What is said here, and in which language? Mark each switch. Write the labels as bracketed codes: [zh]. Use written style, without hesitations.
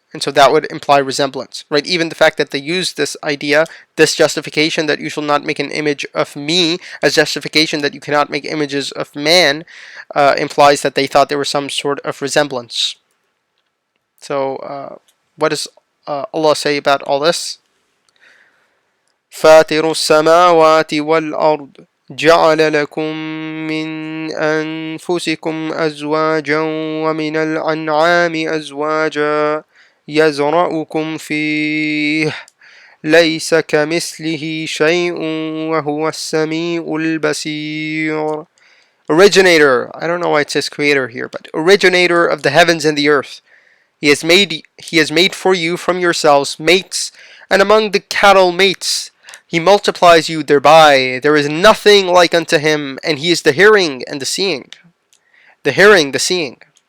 [en] And so that would imply resemblance, right? Even the fact that they use this idea, this justification that you shall not make an image of me as justification that you cannot make images of man implies that they thought there was some sort of resemblance. So what does Allah say about all this? [ar] فاطر السماوات والأرض جعل لكم من أنفسكم أزواجا ومن الأنعام أزواجا يزرعكم فيه ليس كمثله شيء وهو السميع البصير. [en] Originator. I don't know why it says creator here, but originator of the heavens and the earth. He has made for you from yourselves mates, and among the cattle mates. He multiplies you thereby. There is nothing like unto him, and he is the hearing and the seeing. The hearing, the seeing.